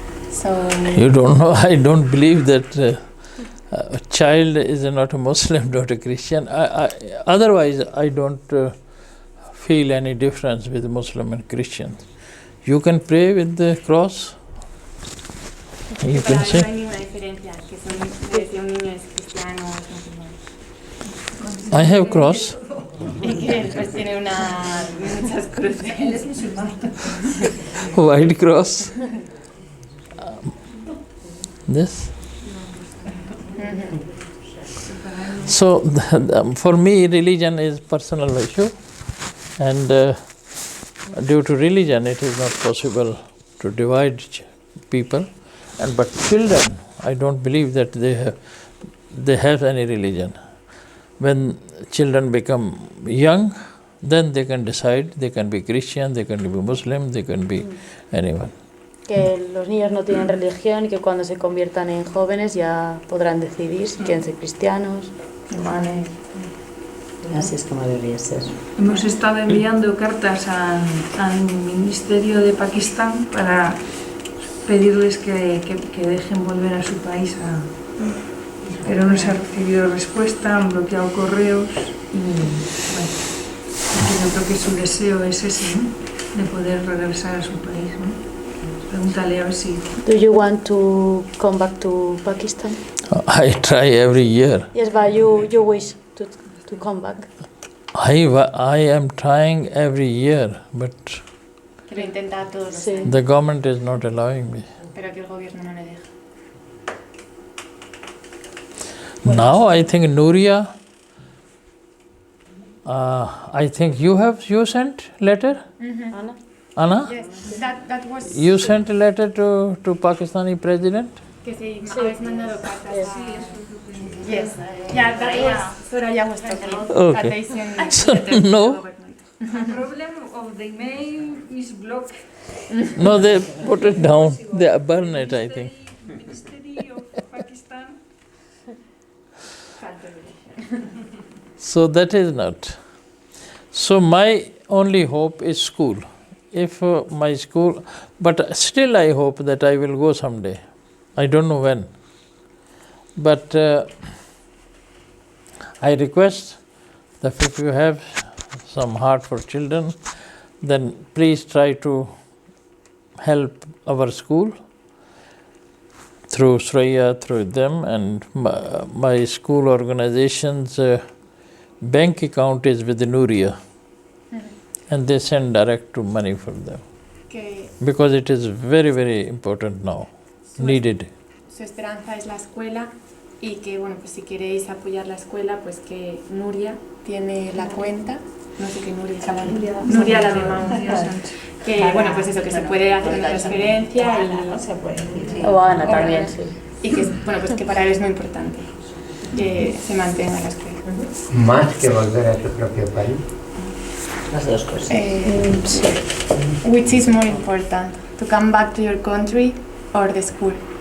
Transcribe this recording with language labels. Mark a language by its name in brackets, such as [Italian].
[English] So you don't know. I don't believe that a child is not a Muslim, not a Christian. Otherwise, I don't feel any difference with Muslim and Christian. You can pray with the cross. You can say. [Spanish] No hay ninguna diferencia, que si un niño es cristiano o es musulmán. [English] I have cross. [Spanish] Y que pues tiene muchas cruces. Él es musulmán. [English] White cross. This. So for me, religion is personal issue, and due to religion, it is not possible to divide people. But children, I don't believe that they have any religion. When children become young, Then they can decide, they can be Christian, they can be Muslim, they can be anyone. [Spanish] Que los niños no tienen religión y que cuando se conviertan en jóvenes ya podrán decidir si quieren ser cristianos, musulmanes. Así es como debería ser. Hemos estado enviando cartas al Ministerio de Pakistán para pedirles que dejen volver a su país, pero no se ha recibido respuesta, han bloqueado correos y bueno, yo creo que su deseo es ese, ¿no? De poder regresar a su país, ¿no? Pregúntale a ver si... [English] Do you want to come back to Pakistan? I try every year. Yes, but you wish to come back. I am trying every year, but [Spanish] Lo intenta todos los años, [English] the government is not allowing me. [Spanish] pero que el gobierno no le deja. [English] Now I think Nuria, I think you sent letter? Ana? Anna? Yes, that was... You sent a letter to Pakistani president? [Spanish] Que sí, habéis mandado cartas. [English] Yes, yeah, that was Soraya was talking. Okay. That they sent So, letters to the no. government. The problem of the email is blocked. No, they put it down. They burn it, I think. Ministry of Pakistan. So that is not. So my only hope is school. If my school, but still I hope that I will go someday. I don't know when. But I request that if you have some heart for children, then please try to help our school through Sraya, through them, and my school organization's bank account is with Nuria, and they send direct to money for them. [Spanish] Que [English] Because it is very, very important now, needed. [Spanish] su esperanza es la escuela y que, bueno, pues si queréis apoyar la escuela, pues que Nuria tiene la cuenta, no sé qué Nuria se llama, Nuria la de Mount, que, bueno, pues eso, que se puede hacer una transferencia y... O Ana también, sí. Y que, bueno, pues que para él es muy importante que se mantenga la escuela. Más que volver a su propio país. Las dos cosas. Sí. [English] Which is more important, to come back to your country or the school?